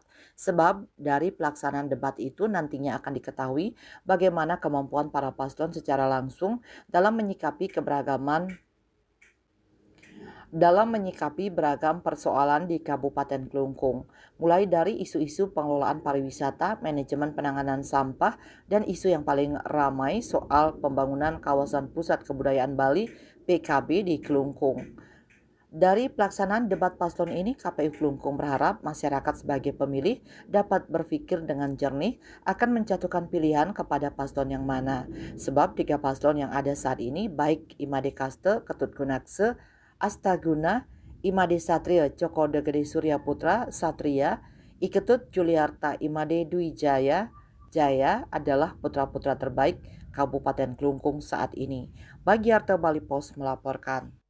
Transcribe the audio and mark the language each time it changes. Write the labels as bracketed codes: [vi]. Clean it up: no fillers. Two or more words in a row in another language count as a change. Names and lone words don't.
[id] Sebab dari pelaksanaan debat itu nantinya akan diketahui bagaimana kemampuan para paslon secara langsung dalam menyikapi beragam persoalan di Kabupaten Kelungkung, mulai dari isu-isu pengelolaan pariwisata, manajemen penanganan sampah, dan isu yang paling ramai soal pembangunan kawasan pusat kebudayaan Bali (PKB) di Kelungkung. Dari pelaksanaan debat paslon ini, KPU Kelungkung berharap masyarakat sebagai pemilih dapat berpikir dengan jernih akan menjatuhkan pilihan kepada paslon yang mana. Sebab 3 paslon yang ada saat ini, baik Imade Kaste, Ketut Gunakse, Astaguna, Imade Satrio, Joko Gede Surya Putra, Satria, Iketut Juliarta Imade Dwi Jaya adalah putra-putra terbaik Kabupaten Kelungkung saat ini. Bagiarto Bali Pos melaporkan.